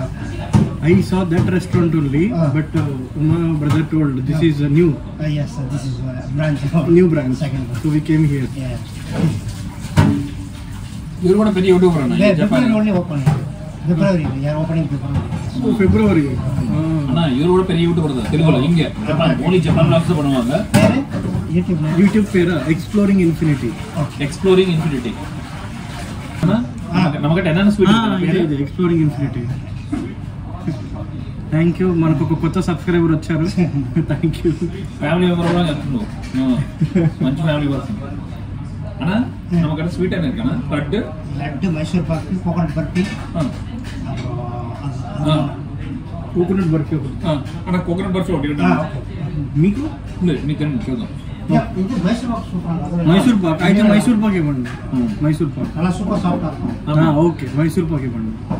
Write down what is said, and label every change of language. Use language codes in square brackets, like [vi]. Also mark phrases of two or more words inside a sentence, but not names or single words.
[en] I saw that restaurant only, but my brother told this is a new. Yes, this is a branch. New branch. Second. So we came here. Yeah. You are a YouTuber, yeah, Japan only open. February. We are opening February. So February. Anna, you are a YouTuber. Telugu, India. Japan. Only Japan vlogs பண்ணுவாங்க. [ta] YouTube பேரு Exploring Infinity. Exploring Infinity. நமக்கு என்னென்ன ஸ்வீட் [te] ఇది Exploring Infinity. [en] thank you. [te] మనకు ఒక కొత్త సబ్స్క్రైబర్ వచ్చారు. [en] thank you. family member [te] కూడా చెప్తున్నావు, మంచి [en] family person. [ta] అన్నా நமக்கு ஸ்வீட் என்ன இருக்குன்னா லட்டு மைசூர் பாக்கு கோகனட் బర్ఫీ [te] కోకోనట్ బర్ఫీ ఒకటి. అన్న కోకోనట్ బర్ఫీ ఒకటి మీకు మీకు చూద్దాం. మైసూర్ పాక్ అయితే మైసూర్ పాక్ ఇవ్వండి. మైసూర్ పాక్ అలా [en] super soft. [te] ఓకే మైసూర్ పాక్ ఇవ్వండి.